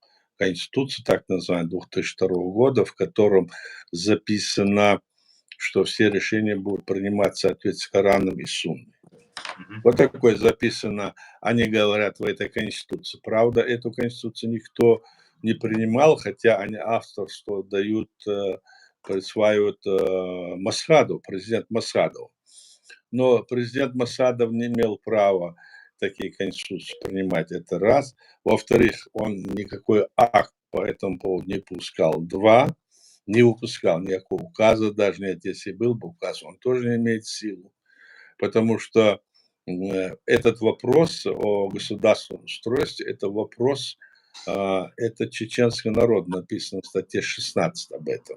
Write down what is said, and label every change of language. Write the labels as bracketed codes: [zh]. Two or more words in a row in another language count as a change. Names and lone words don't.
[ru] Конституции, так называемой, 2002 года, в котором записано, что все решения будут приниматься в соответствии с Кораном и Сунной. Мгм. Вот такое записано, они говорят в этой конституции. Правда, эту конституцию никто не принимал, хотя они авторство дают, присваивают, Масхаду, президент Масхадов. Но президент Масхадов не имел права такие конституции принимать, это раз. Во-вторых, он никакой акт по этому поводу не пускал. Два, не выпускал никакого указа, даже нет, если был бы указ, он тоже не имеет силу. Потому что, этот вопрос о государственном устройстве — это вопрос, это чеченский народ, написано в статье 16 об этом.